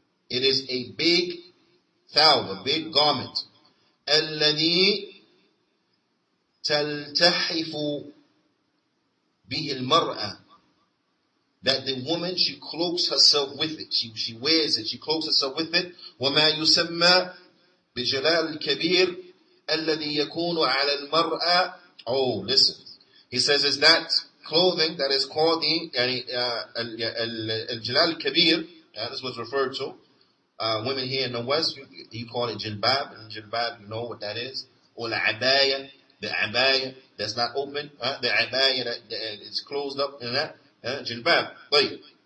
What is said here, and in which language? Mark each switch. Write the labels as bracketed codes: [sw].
[en] It is a big thawb, a big garment. [ar] الذي تلتحف به المرأة. [en] That the woman, she cloaks herself with it. She wears it. She cloaks herself with it. [ar] وما يسمى بجلال الكبير الذي يكون على المرأة. [en] Oh, listen. He says, is that clothing that is called the al-jalal al-kabir. This was referred to. Women here in the West, you call it jilbab. And jilbab, you know what that is. Or the abaya that's not open. The abaya that is closed up in that. Jilbab. Wait.